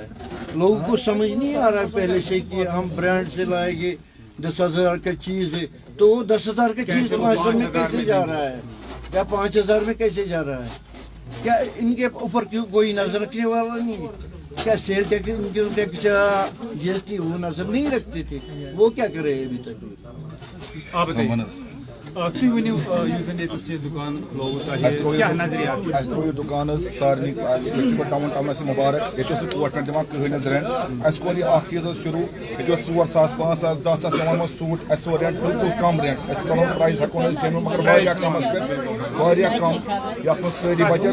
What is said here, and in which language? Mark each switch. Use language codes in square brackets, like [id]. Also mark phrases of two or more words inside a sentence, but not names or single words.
[ur] لوگوں کو سمجھ نہیں آ رہا ہے پہلے سے کہ ہم برانڈ سے لائیں گے 10,000 کا چیز ہے، تو وہ 10,000 کا چیز 500 میں کیسے جا رہا ہے یا 5,000 میں کیسے جا رہا ہے؟ کیا ان کے اوپر کیوں کوئی نظر رکھنے والا نہیں ہے؟ کیا سیل ٹیکس، انکم ٹیکس، GST وہ نظر نہیں رکھتے تھے؟ وہ کیا کر رہے ہیں ابھی تک؟ آپ بتائیے. [ks] تُہۍ ؤنِو یُس زن ییٚتہِ تُہۍ دُکان کھُلووُ تۄہہِ کیٛاہ نظریات چھُ؟ اَسہِ ترٛوو یہِ دُکان حظ سارنٕے ڈاوُن ٹاونَس مُبارک. ییٚتہِ اوس نہٕ [en] coat pant [ks] دِوان کٕہٕنۍ حظ رٮ۪نٛٹ. اَسہِ کوٚر یہِ اکھ چیٖز حظ شروٗع، ییٚتہِ اوس 4,000 5,000 10,000 پٮ۪وان اوس سوٗٹ. اَسہِ تھوٚو رٮ۪نٛٹ بِلکُل کَم رٮ۪نٛٹ. أسۍ پَنُن پرٛایِس ہٮ۪کو نہٕ أسۍ دِنہٕ مگر واریاہ کَمَس پٮ۪ٹھ، واریاہ کَم، یَتھ منٛز سٲری بَچَن